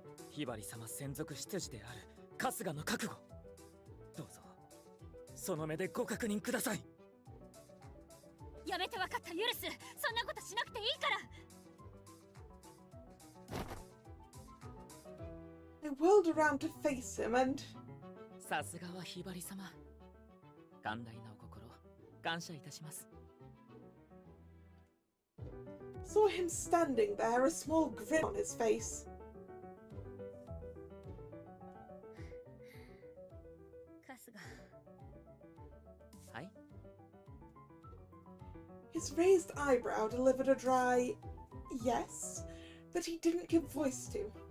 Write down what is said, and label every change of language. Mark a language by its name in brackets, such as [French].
[Japanese] ひばり様専属執事である春日の覚悟。どうぞその目でご確認ください。やめて、わかった、許す。そんなことしなくていいから。 [English] I whirled around to face him and... [Japanese] さすがはひばり様。寛大なお心、感謝いたします。 [English] Saw him standing there, a small grin on his face. [Japanese] 春日。はい。 [English] His raised eyebrow delivered a dry yes, but he didn't give voice to.